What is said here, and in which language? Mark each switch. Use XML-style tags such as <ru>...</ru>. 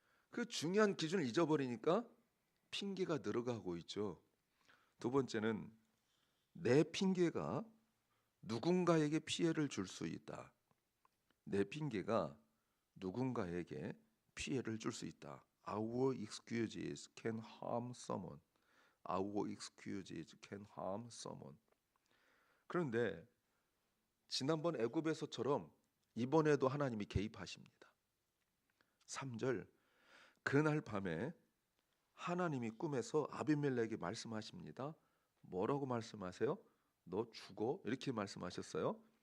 <ko>그 중요한 기준을 잊어버리니까 핑계가 늘어가고 있죠. 두 번째는 내 핑계가 누군가에게 피해를 줄 수 있다. 내 핑계가 누군가에게 피해를 줄 수 있다.</ko> <en>Our excuses can harm someone. Our excuses can harm someone.</en> <ko>그런데 지난번 애굽에서처럼 이번에도 하나님이 개입하십니다. 3절, 그날 밤에 하나님이 꿈에서 아비멜렉에게 말씀하십니다. 뭐라고 말씀하세요? 너 죽어, 이렇게 말씀하셨어요.</ko>